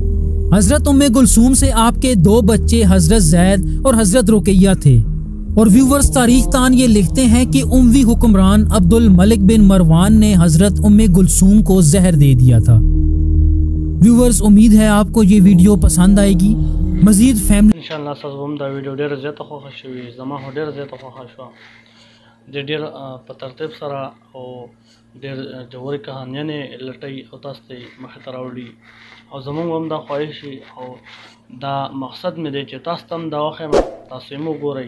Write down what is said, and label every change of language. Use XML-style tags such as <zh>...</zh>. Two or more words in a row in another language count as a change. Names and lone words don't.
<ur>حضرت ام کلثوم سے آپ کے 2 بچے حضرت زید اور حضرت رقیہ تھے، اور ویورز تاریخ دان یہ لکھتے ہیں کہ اموی حکمران عبد الملک بن مروان نے حضرت ام کلثوم کو زہر دے دیا تھا۔ ویورز، امید ہے آپ کو یہ ویڈیو پسند آئے گی۔ مزید فیملی</ur> <ps>انشاءالله تاسو هم دا ویډیو ډیره زیاته خوښه شوې، زما هو ډیره زیاته خوښه شوه، د ډیر په ترتیب سره او ډیر جوړې کہانیانې لټۍ او تاسو ته مخې ته راوړي، او زموږ هم دا خواهش وي او دا مقصد مې دی چې تاسو ته هم دا وښیم، تاسو یې هم وګورئ.</ps>